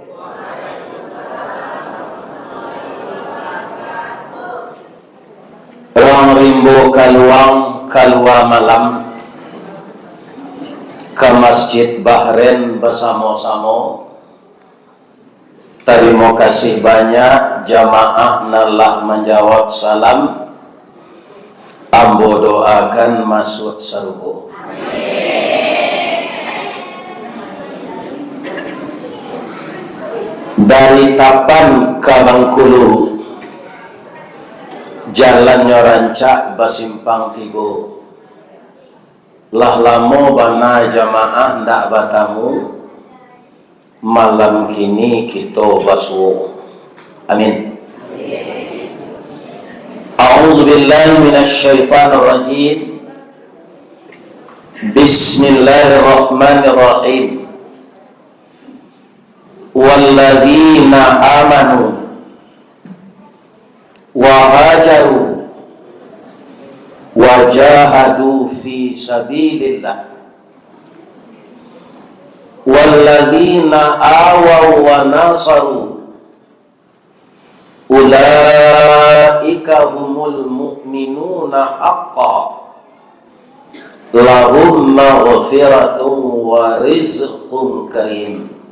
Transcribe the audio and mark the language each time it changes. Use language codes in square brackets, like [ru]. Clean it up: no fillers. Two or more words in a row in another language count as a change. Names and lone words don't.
[id] Orang rimbo keluar malam ke Masjid Bahrain bersama-sama. Terima kasih banyak jamaah nalah menjawab salam. Ambo doakan masuk surga. [min] Dari Tapan ke Bengkulu, jalannya rancak basimpang tigo. Lah lamo bana jamaah ndak batamu, malam kini kita basuh. Amin. [ar] أعوذ بالله من الشيطان الرجيم. بسم الله الرحمن الرحيم. والذين آمنوا وهاجروا وجاهدوا في سبيل الله والذين آووا ونصروا أولئك هم المؤمنون حقا لهم مغفرة ورزق كريم.